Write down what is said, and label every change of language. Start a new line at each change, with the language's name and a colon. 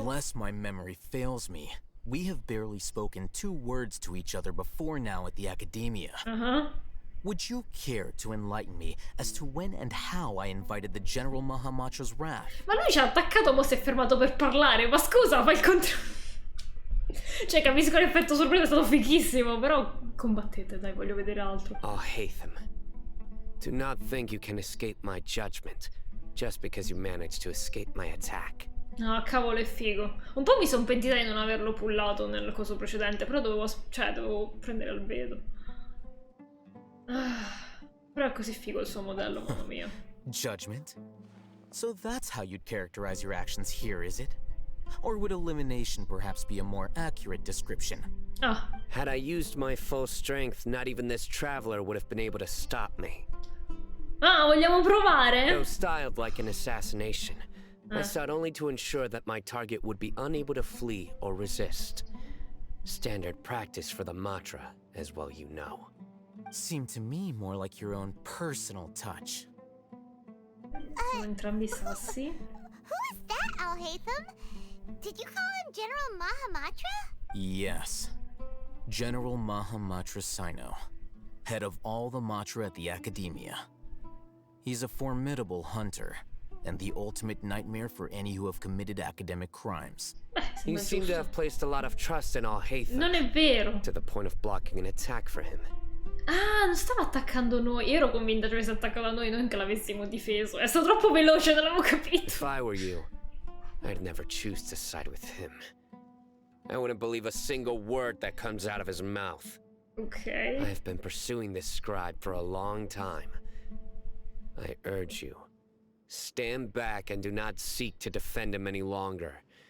English: Unless my memory fails me, we have barely spoken 2 words to each other before now at the academia. Would you care to enlighten me as to when and how I invited the General Mahamatra's wrath?
Italian: Ma lui ci ha attaccato, ma si è fermato per parlare. Ma scusa, fa il contrario. Cioè, capisco l'effetto sorpresa, è stato fighissimo, però combattete, dai, voglio vedere altro.
English: Oh, Hatham. Do not think you can escape my judgment just because you managed to escape my attack.
Italian: No, cavolo, è figo. Un po' mi sono pentita di non averlo pullato nel coso precedente, però dovevo prendere al vedo. Però è così figo il suo modello, mamma mia.
English: Judgment? So that's how you'd characterize your actions here, is it? Or would elimination perhaps be a more accurate description?
Italian: Ah,
English: Had I used my full strength, not even this traveler would have been able to stop me.
Italian: ah, vogliamo provare?
English: Though styled like an assassination, I sought only to ensure that my target would be unable to flee or resist. Standard practice for the Matra, as well you know. Seemed to me more like your own personal touch.
Italian: Sono entrambi sassi.
English: Who is that, Al-Haytham? Did you call him General Mahamatra? Yes. General Mahamatra Sino, head of all the Matra at the Academia. He's a formidable hunter, and the ultimate nightmare for any who have committed academic crimes. You
Italian: Sembra
English: seem to
Italian: giusto.
English: have placed a lot of trust in Al-Haytham,
Italian: Non è vero.
English: to the point of blocking an attack for him.
Italian: Ah, non stava attaccando noi. Io ero convinta che avesse attaccato a noi, non che l'avessimo difeso. È stato troppo veloce, non l'avevo capito.
English: If I were you, I'd never choose to side with him. I wouldn't believe a single word that comes out of his mouth.
Italian: Ok.
English: I've been pursuing this scribe for a long time. I urge you, stand back and do not seek to defend him any longer.